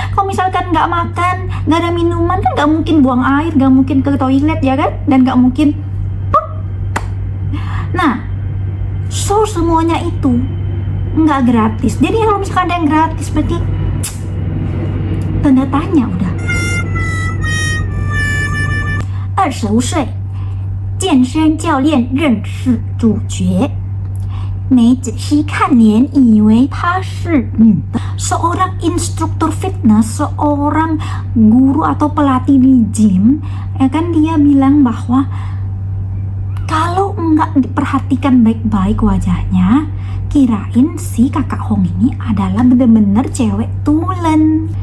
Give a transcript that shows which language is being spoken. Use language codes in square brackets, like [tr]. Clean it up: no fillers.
[id] Kalau misalkan nggak makan, nggak ada minuman, kan nggak mungkin buang air, nggak mungkin ke toilet, ya kan? Dan nggak mungkin nah, so semuanya itu nggak gratis. Jadi kalau misalkan ada yang gratis, berarti tanda tanya udah. [zh] 25岁，健身教练认识主角，没仔细看脸，以为她是女的。 [id] Seorang instruktur fitness, seorang guru atau pelatih di gym, ya kan, dia bilang bahwa kalau nggak diperhatikan baik-baik wajahnya, kirain si kakak Hong ini adalah bener-bener cewek tulen.